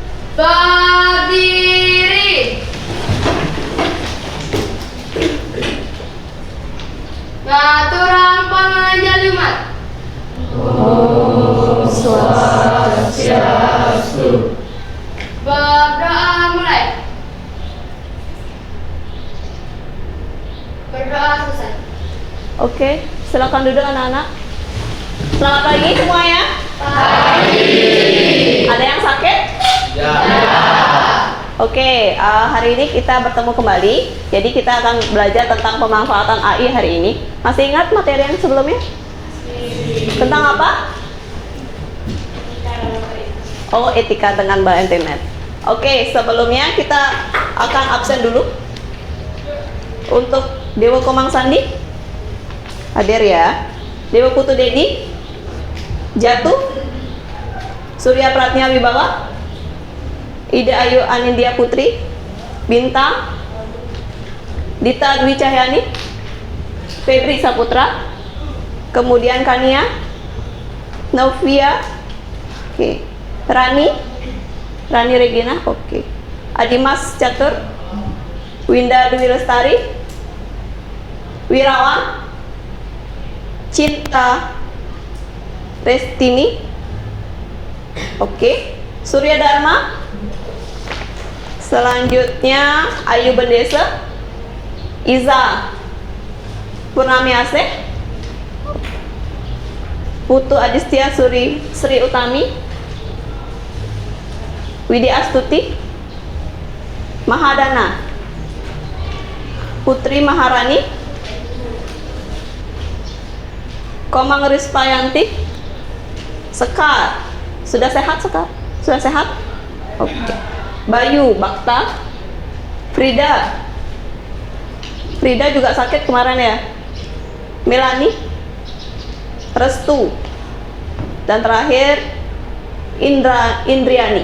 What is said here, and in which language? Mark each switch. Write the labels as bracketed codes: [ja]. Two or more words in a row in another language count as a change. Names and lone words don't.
[id] Berdiri. [ban] Ngaturan pangajalumat. Om Swastiastu. [id] Berdoa mulai. Berdoa selesai. Oke, silakan duduk anak-anak. Selamat pagi semuanya. Pagi. Ada yang sakit? Ya. Oke, hari ini kita bertemu kembali. Jadi kita akan belajar tentang pemanfaatan AI hari ini. Masih ingat materi yang sebelumnya? Tentang apa? Oh, etika dengan internet. Oke, sebelumnya kita akan absen dulu. Untuk Dewa Komang Sandi hadir ya. Dewa Putu Dedi jatuh. Surya Pratnya Wibawa, Ida Ayu Anindya Putri, Bintang, Dita Dwi Cahyani, Febri Saputra, kemudian Kania, Novia, oke, Rani Regina, oke, Adimas Catur, Winda Dwi Lestari, Wirawan, Cinta Restini, oke, Surya Dharma, selanjutnya Ayu Bendesa, Iza Purnami Asih, Putu Adistia Sri Utami, Widi Astuti, Mahadana, Putri Maharani, Komang Rispayanti, Sekar. Sudah sehat Sekar? Sudah sehat? Oke. Bayu Bakta, Frida juga sakit kemarin ya. Melani, Restu, dan terakhir Indriani.